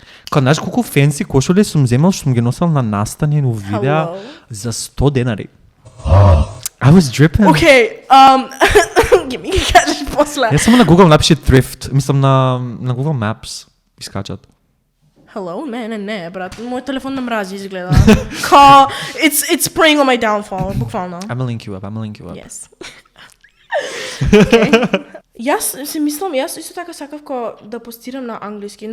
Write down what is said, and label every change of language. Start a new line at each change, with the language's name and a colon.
Macedonian: Кога знаеш колку фенси кошули сум земал, што сум ги носел на настани у видеа за 100 денари.
English: I was dripping.
Macedonian: Okay, ги кажеш после. Јас само на Google напиши thrift, мислам на Google Maps искачат.
English: Hello?
Macedonian: Не, брат. Мој телефон ме мрази изгледа.
English: It's preying on my downfall,
Macedonian: буквално.
English: I'ma link you up. Yes. Okay.
Macedonian: Јас се мислам, јас исто така сакав да постирам на англиски.